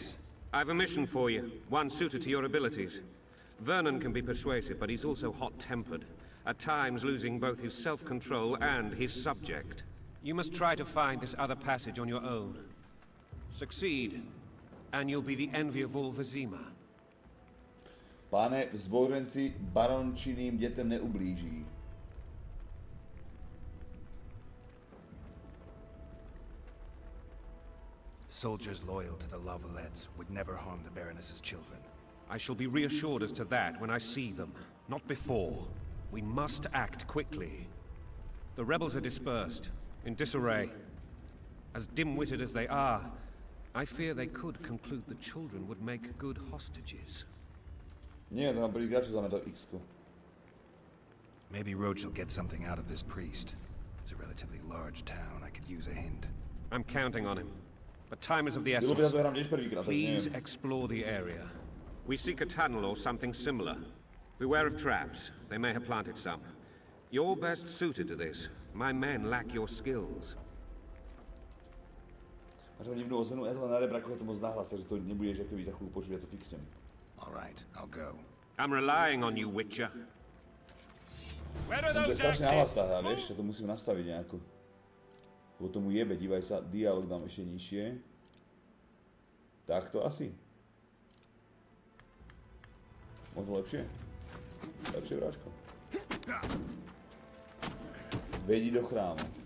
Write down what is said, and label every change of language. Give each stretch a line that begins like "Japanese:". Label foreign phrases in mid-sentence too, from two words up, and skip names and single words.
English: I've a mission for you, one suited to your abilities. Vernon can be persuasive, but he's also hot-tempered, at times losing both his self-control and his subject. You must try to find this other passage on your own. Succeed, and you'll be the envy of all Vizima.
Czech: Pane, zbouřenci barončiným dětem neublíží.
English: Soldiers loyal to the Lavalettes would never harm the Baroness's children. I shall be reassured as to that when I see them, not before. We must act quickly. The rebels are dispersed, in disarray. As dim-witted as they are, I fear they could conclude the children would make good hostages.
Slovak: Nie, to nám prvý krát, čo znamená to X-ko.
English: Maybe Roach will get something out of this priest. It's a relatively large town. I could use a hint. I'm counting on him. But time is of the essence. Please explore the area. We seek a tunnel or something similar. Beware of traps. They may have planted some. You're best suited to this. My men lack your skills.
Slovak: Máš divnú ozvenu, ja to len na rebra, ako je to moc nahlas, takže to nebudeš akoby za chvíľu počuť, ja to fixnem.
English: All right, I'll go. I'm relying on you, Witcher. Where are
Slovak: To je
English: those
Slovak: strašne nahlas
English: exits?
Slovak: tá hra, vieš, ja to musím nastaviť nejako. Lebo tomu jebe, dívaj sa, dialog dám ešte nižšie. Takto asi. Možno lepšie? Lepšie, bráško. Vedí do chrámu.